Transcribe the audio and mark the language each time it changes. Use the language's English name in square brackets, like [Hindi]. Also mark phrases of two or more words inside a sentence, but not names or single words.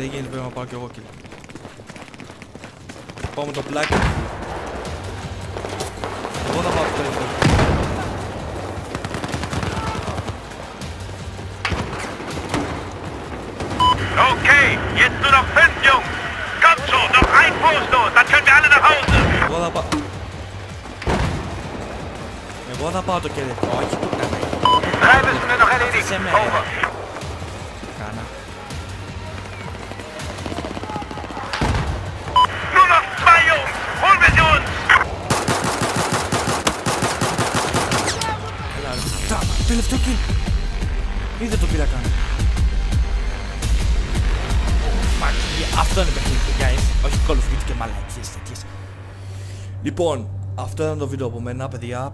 [Greek] πρέπει να πάω κι εγώ kill. Πάω με το πλάκι. Εγώ θα πάω το τελευταίο. [German] Okay, jetzt nur noch 5 Jungs. Kommt schon, noch ein Fuß los, dann können wir alle nach Hause. [Greek] Εγώ θα πάω. Εγώ θα πάω το κελί. Όχι, το κάνω. [German] 3 müssen wir noch erledigen. Over. [Greek] Κάνα. [German] Nur noch 2 Jungs. Holen wir sie uns. [Greek] Έλα ρε. Τελευταίο kill. Είδε το πήρα καν. Αυτό είναι παιχνίδι, guys. Όχι Call of Duty και μαλακίες τέτοιες. Λοιπόν, αυτό ήταν το βίντεο από μένα, παιδιά.